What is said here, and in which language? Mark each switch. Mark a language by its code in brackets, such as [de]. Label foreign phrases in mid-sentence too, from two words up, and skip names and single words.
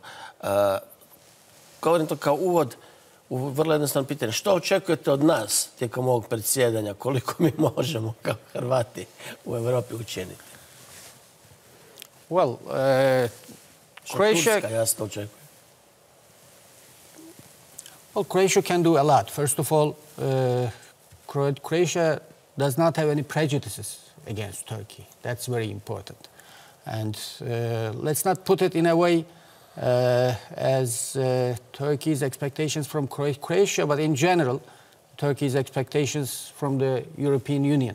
[hr] Govorim to kao uvod u vrlo jednostavno pitanje. Što očekujete od nas tijekom ovog predsjedanja? Koliko mi možemo kao Hrvati u Evropi učiniti? [en] Well, [hr] Turska jasno očekuje. [en] Well, Croatia can do a lot. First of all, Croatia does not have any prejudices against Turkey. That's very important. And let's not put it in a way as Turkey's expectations from Croatia, but in general, Turkey's expectations from the European Union.